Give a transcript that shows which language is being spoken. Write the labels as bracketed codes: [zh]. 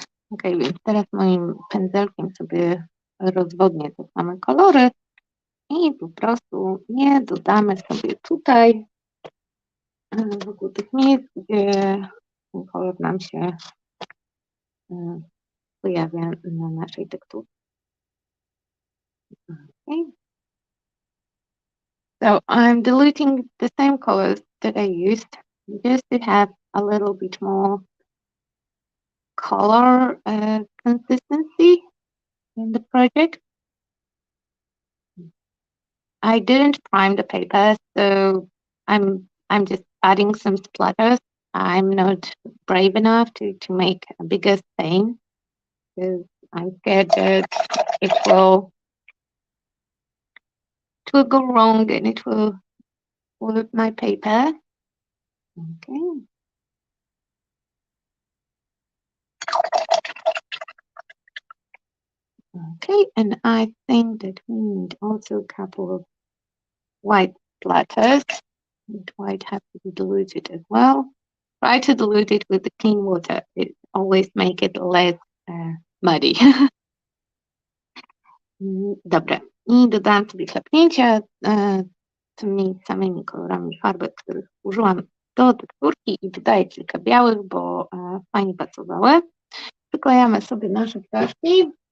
[pl] Ok, więc teraz moim pędzelkiem sobie rozwodnię te same kolory i po prostu je dodamy sobie tutaj wokół tych miejsc, gdzie ten kolor nam się pojawia na naszej tekturze. [en] Okay. So I'm diluting the same colors that I used just to have a little bit more color consistency in the project. I didn't prime the paper, so I'm just adding some splatters. I'm not brave enough to make a bigger stain because I'm scared that it will go wrong and it will with my paper. Okay. Okay, and I think that we need also a couple of white splatters. And white has to be diluted as well. Try to dilute it with the clean water. It always make it less muddy. [pl] Dobra. I dodałam sobie klapnięcia tymi samymi kolorami farby, których użyłam do tekturki i dodaję kilka białych, bo fajnie pasowały. Przyklejamy sobie nasze ptaszki.